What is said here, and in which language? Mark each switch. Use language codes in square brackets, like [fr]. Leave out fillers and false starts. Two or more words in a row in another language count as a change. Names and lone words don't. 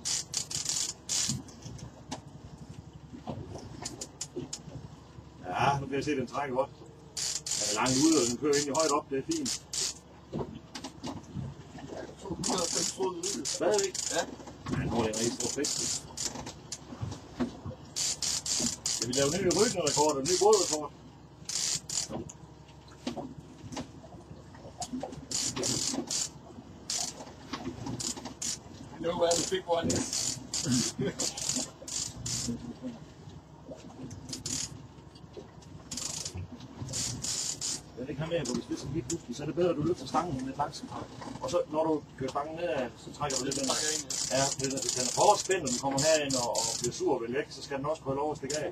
[da] Ja, nu kan jeg se, at den trækker godt. Den er langt ude, og den kører egentlig højt op, det er fint. 205 tråd ude. Stadigvæk? Ja. Ja, nu er det en rigtig stor fisk. Jeg vil lave nye ryggenrekord og nye bådrekord. [en] You know where the big one is. [da] Jeg vil ikke have med, hvor hvis det er sådan helt pludselig, så er det bedre, at du løfter stangen lidt langsomt. Og så når du kører stangen nedad, så trækker du lidt den. Ja, hvis den er for hårdt spændt, og den kommer herind og bliver sur og vil væk, så skal den også prøve lov at stikke af.